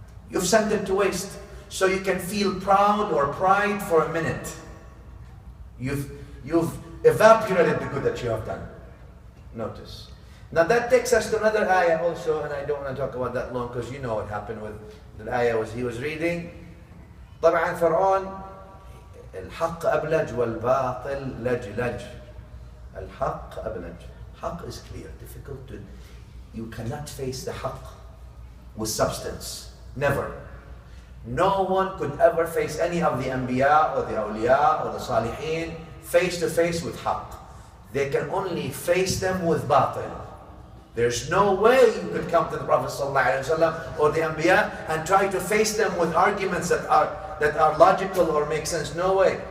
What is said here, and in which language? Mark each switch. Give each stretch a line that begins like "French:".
English: You've sent it to waste. So you can feel proud or pride for a minute. You've evaporated the good that you have done. Notice. Now that takes us to another ayah also, and I don't want to talk about that long because you know what happened with the ayah. He was reading.
Arabic: طبعا فرعون الحق أبلج والباطل لجلج. الحق أبلج.
English: Haqq is clear, difficult to. You cannot face the haqq with substance. Never. No one could ever face any of the anbiya or the awliya or the salihin face to face with haqq. They can only face them with batil. There's no way you could come to the Prophet ﷺ or the anbiya and try to face them with arguments that are logical or make sense. No way.